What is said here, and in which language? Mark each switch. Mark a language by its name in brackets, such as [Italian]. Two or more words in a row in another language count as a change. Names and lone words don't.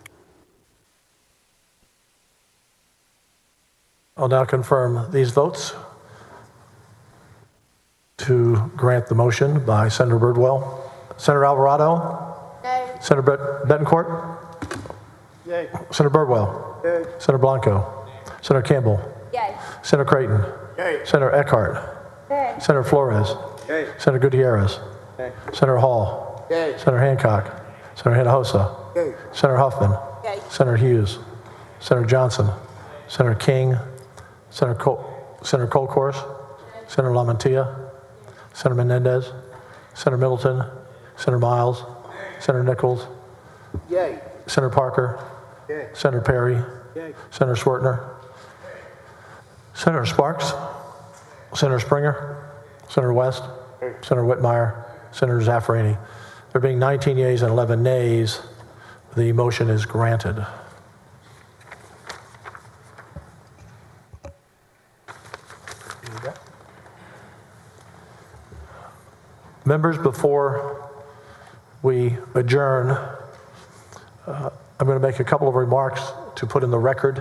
[English] I'll now confirm these votes to grant the motion by Senator Birdwell. Senator Alvarado? Nay. Senator Betancourt? Yay. Senator Birdwell? Yay. Senator Blanco? Senator Campbell? Yay. Senator Creighton? Yay. Senator Eckhart? Nay. Senator Flores? Yay. Senator Gutierrez? Yay. Senator Hall? Yay. Senator Hancock? Senator Hinojosa? Yay. Senator Huffman? Yay. Senator Hughes? Senator Johnson? Senator King? Senator Colcourse? Senator LaMantia? Senator Menendez? Senator Middleton? Senator Miles? Senator Nichols? Yay. Senator Parker? Yay. Senator Perry? Yay. Senator Swertner? Senator Sparks? Senator Springer? Senator West? Senator Whitmire? Senator Zaffarini? There being 19 yeas and 11 nays, the motion is granted. Members, before we adjourn, I'm going to make a couple of remarks to put in the record.